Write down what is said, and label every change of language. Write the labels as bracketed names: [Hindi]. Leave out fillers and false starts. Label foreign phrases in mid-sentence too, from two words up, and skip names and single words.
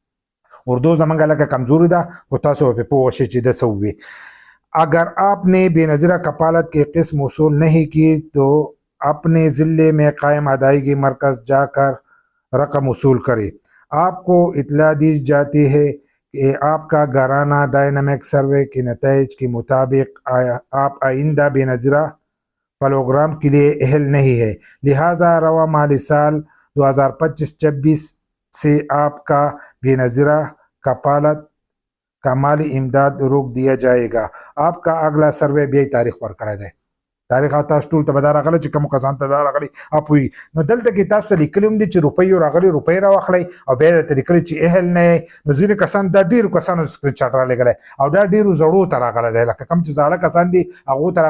[Pashto] اردو زمونږ لکه کمزوري ده خو تاسو به پرې پوه شئ چې ده څه ووي [Urdu] اگر آپ نے بینظیر کفالت کے قسم وصول نہیں کی تو اپنے ضلع میں قائم ادائیگی مرکز جا کر رقم وصول کرے آپ کو اطلاع دی جاتی ہے کہ آپ کا گھرانہ [English] dynamic survey [Urdu] کے نتائج کے مطابق آپ آئندہ بینظیر پروگرام کے لیے اہل نہیں ہے لہذا رواں مالی سال 2025-26 سے آپ کا بینظیر کفالت کا مالی امداد روک دیا جائے گا آپ کا اگلا سروے [Pashto] بیا تاریخ ورکړی دی تاریخ تاسو ټول ته به دا راغلی چې کومو کسانو ته دا راغلی اپوي نو دلته کې تاسو ته لیکلي هم دي چې روپۍ راغلي روپۍ راواخلئ او بیا درته لیکلي چې اهل نه یې نو ځینې کسان دا ډېرو کسانو [English] screen shot [Pashto] رالیږلی او دا ډېرو زړو ته راغلی دی لکه کوم چې زاړه کسان دي هغو ته